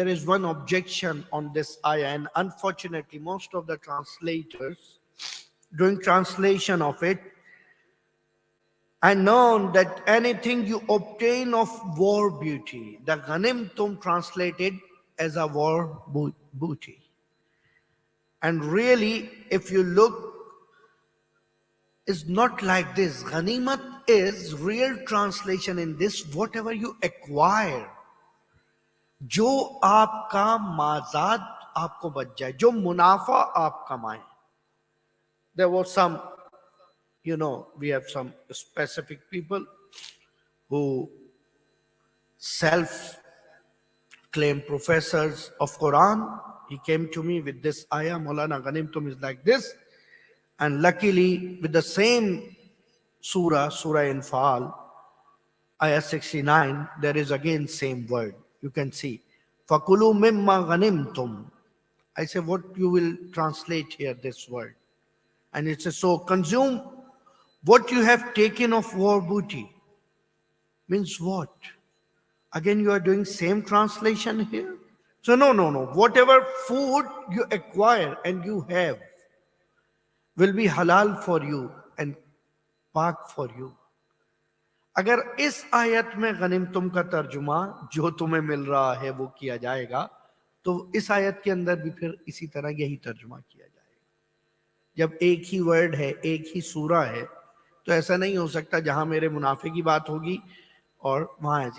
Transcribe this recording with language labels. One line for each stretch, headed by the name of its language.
English: There is one objection on this ayah, and unfortunately most of the translators doing translation of it and known that anything you obtain of war booty, the ghanimtum translated as a war booty. And really, if you look, it's not like this. Ghanimat is real translation in this, whatever you acquire.
Hindi: जो आपका माजाद आपको बच जाए, जो मुनाफा आप कमाएं.
English: There was some, we have some specific people who self-claim professors of Quran. He came to me with this ayah, Maulana Ghanimtum is like this. And luckily, with the same Surah Anfal, ayah 69, there is again same word. You can see, fakulu mimma ghanimtum. I say, what you will translate here, this word? And it says, so consume what you have taken of war booty. Means what? Again, you are doing same translation here. So no. Whatever food you acquire and you have will be halal for you and पाक for you.
Hindi: अगर इस आयत में गनिमतुम का तर्जुमा जो तुम्हें मिल रहा है वो किया जाएगा, तो इस आयत के अंदर भी फिर इसी तरह यही तर्जुमा किया जाएगा. जब एक ही वर्ड है, एक ही सूरा है, तो ऐसा नहीं हो सकता जहां मेरे मुनाफे की बात होगी और वहां.